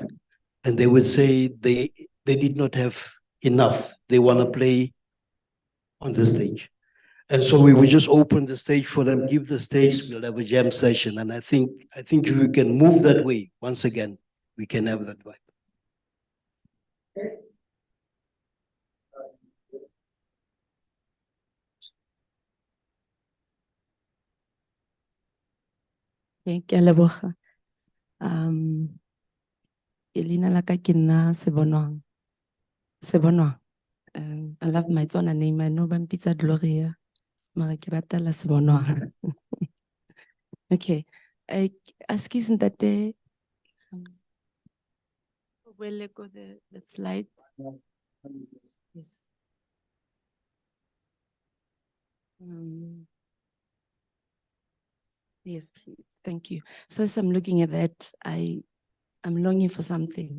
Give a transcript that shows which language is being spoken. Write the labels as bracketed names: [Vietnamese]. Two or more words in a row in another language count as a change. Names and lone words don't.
[English] And they would say they did not have enough. They want to play on the stage. And so we would just open the stage for them, give the stage, we'll have a jam session. And I think if we can move that way, once again, we can have that vibe. [Tswana] Ke a leboga. Ke leina la ka ke nna Sebonwang. Sebonwang. [English] I love my Tswana name. I know [Tswana] ba mpitsa Gloria. Mara ke rata la Sebonwang. [English] Okay. Excuse ntate. Will go the slide? Yes. Yes, please. Thank you. So as I'm looking at that, I'm longing for something.